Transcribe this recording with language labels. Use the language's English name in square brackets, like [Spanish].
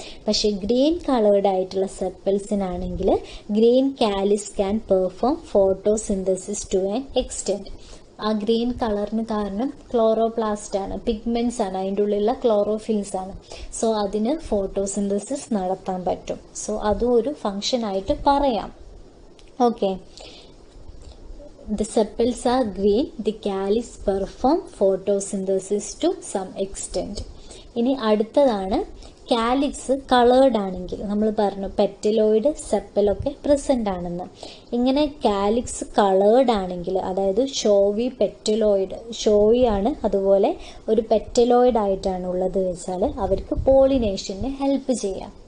[Malayalam] പക്ഷെ green coloured ആയിട്ടുള്ള സെപ്പൽസിനാണെങ്കിൽ [English] Green calyx can perform photosynthesis to an extent. [Malayalam] ആ green കളറിന് കാരണം ക്ലോറോപ്ലാസ്റ്റ് ആണ്, പിഗ്മെന്റ്സ് ആണ്, അതിൻ്റെ ഉള്ളിലുള്ള ക്ലോറോഫിൽസ് ആണ്. സോ അതിന് ഫോട്ടോസിന്തസിസ് നടത്താൻ പറ്റും. സോ അതും ഒരു ഫംഗ്ഷൻ ആയിട്ട് പറയാം. [English] Okay, the sepals are green, the calyx perform photosynthesis to some extent. [Malayalam] ഇനി അടുത്തതാണ് കാലിക്സ് കളേർഡ് ആണെങ്കിൽ. നമ്മൾ പറഞ്ഞു പെറ്റലോയിഡ് സെപ്പലൊക്കെ പ്രസന്റ് ആണെന്ന്. ഇങ്ങനെ കാലിക്സ് കളേർഡ് ആണെങ്കിൽ, അതായത് ഷോവി പെറ്റലോയിഡ്, ഷോവി ആണ്, അതുപോലെ ഒരു പെറ്റലോയിഡ് ആയിട്ടാണ് ഉള്ളത് വെച്ചാൽ അവർക്ക് പോളിനേഷന് ഹെൽപ്പ് ചെയ്യാം.